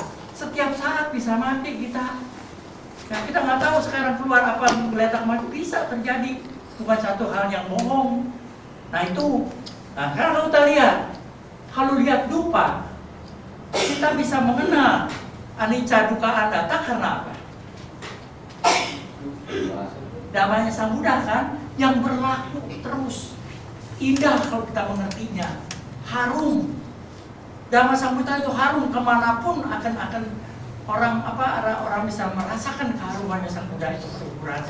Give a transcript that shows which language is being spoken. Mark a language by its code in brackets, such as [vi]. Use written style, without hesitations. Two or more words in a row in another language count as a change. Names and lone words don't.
[id] Setiap saat bisa mati kita. Ya, kita nggak tahu sekarang keluar apa geletak mati, bisa terjadi. Bukan satu hal yang bohong. Nah, itu. Nah, kalau kita lihat, kalau lihat dupa, kita bisa mengenal [pi] anicca dukkha anatta [id] karena apa? Damanya Sang Buddha kan, yang berlaku terus. Indah kalau kita mengertinya, harum. Dhamma Sang Buddha itu harum kemanapun akan orang bisa merasakan keharumannya Sang Buddha itu keruburannya.